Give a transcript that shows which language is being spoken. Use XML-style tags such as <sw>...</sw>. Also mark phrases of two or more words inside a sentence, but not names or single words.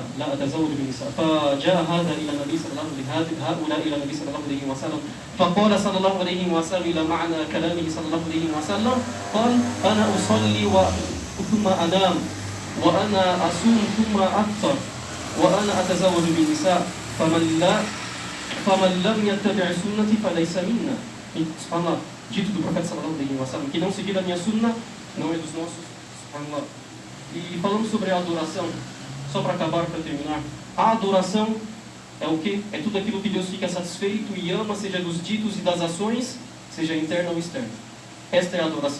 <ar>فجاء هذا إلى النبي صلى الله عليه وسلم هؤلاء إلى النبي صلى الله عليه وسلم فقال صلى الله عليه وسلم إلى معنى كلامه صلى الله عليه وسلم قال أنا أصلي ثم أنام وأنا أصوم ثم أفطر وأنا أتزوج بالنساء فمن لم يتبع سنتي فليس منا. سبحان الله.</ar> <pt>Dito do profeta</pt> <ar>صلى الله عليه وسلم,</ar> <pt>que não seguir a minha sunna não é dos nossos. Subhanallah. E falando sobre a adoração, só para acabar, para terminar, a adoração é o que? É tudo aquilo que Deus fica satisfeito e ama, seja dos ditos e das ações, seja interna ou externa. Esta é a adoração.</pt>